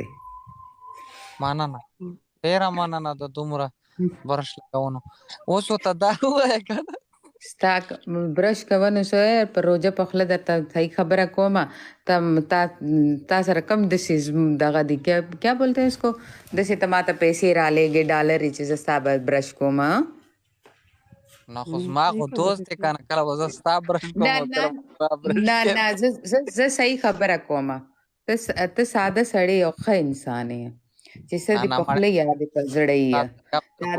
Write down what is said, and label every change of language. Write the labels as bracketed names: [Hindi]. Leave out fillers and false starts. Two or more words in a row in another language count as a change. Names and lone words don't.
[Pashto] مننه ډېره مننه د دومره برش لګونو اوس ورته دا ووایه که نه ستا برش کوه نو سوی په روژه په خوله درته صحیح خبره کومه تا سره کم داسې دغه دي [Urdu] کیا بولتے ہیں اس کو [Pashto] داسې ته ماته پیسې رالیږې ډالرې چې زه ستا به برش کوم نو خو زما خو دوست دی کنه کله به زه ستا برش کوم او کله به ستا برش کوم. نه زه صحیح خبره کومه ته ساده سړی او ښه انسان یې چې څه دې په خوله یا دې په زړه یې